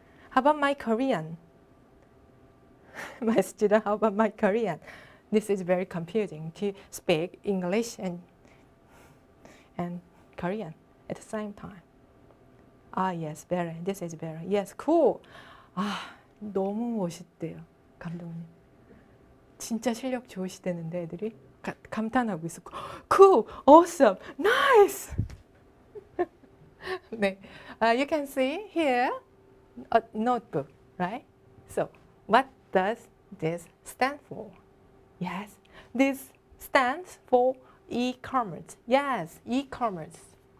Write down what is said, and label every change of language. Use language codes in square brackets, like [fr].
[en] How about my Korean? My student, how about my Korean? This is very confusing to speak English and Korean at the same time. Ah, yes, better. This is better. Yes, cool. [ko] 아, 너무 멋있대요, 감독님. 진짜 실력 좋으시다는데 애들이 감탄하고 있어. [en] Cool, awesome, nice. 네, you can see here a notebook, right? So, what does this stand for? Yes, this stands for e-commerce. Yes, e-commerce.